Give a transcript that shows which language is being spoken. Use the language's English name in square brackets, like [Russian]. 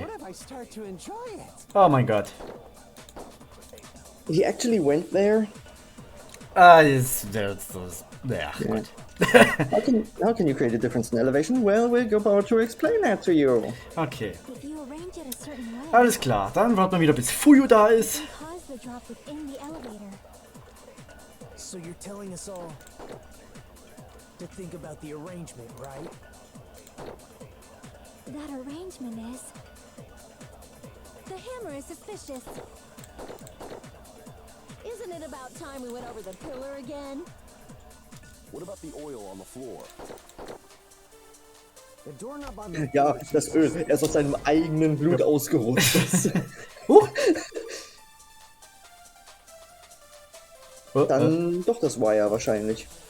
[English] What if I start to enjoy it? [German] Oh mein Gott. [English] He actually went there. [German] Ja, gut. [English] How can you create a difference in elevation? Well, we're about to explain that to you. Okay. If you arrange it a certain way, [German] Alles klar, dann warten wir wieder, bis Fuyu da ist. [English] you cause the drop within the elevator. So you're telling us all to think about the arrangement, right? That arrangement is... The hammer is suspicious. Isn't it about time we went over the pillar again? What about the oil on the floor? The doorknob on the [German] Ja, das Öl. Er ist aus seinem eigenen Blut ausgerutscht. Huch. Dann doch das Wire wahrscheinlich.